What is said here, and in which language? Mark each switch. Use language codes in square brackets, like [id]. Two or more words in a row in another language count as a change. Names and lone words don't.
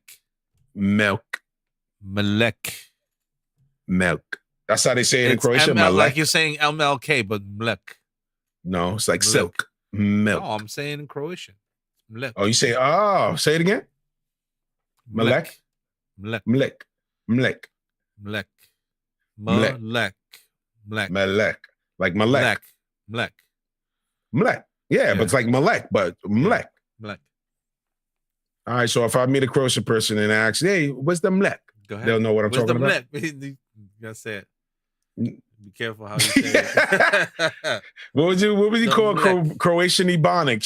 [en] Milk. Mlek. Milk. That's how they say it in It's Croatia. ML, like you're saying MLK, but Mlek. No, it's like Milk. silk. Milk. No, I'm saying in Croatian. Mlek. Oh, you say, say it again? Mlek. Mlek. Mlek. Mlek. Mlek. Mlek. Mlek. Mlek. Melek. Like Malek. Mlek. Mlek. Yeah, but it's like Malek, but Mlek. Mlek. All right, so if I meet a Croatian person and ask, hey, what's the Mlek? Go ahead. They'll know what I'm talking about. You gotta say it. Be careful how you say it. What would you call Croatian Ebonics?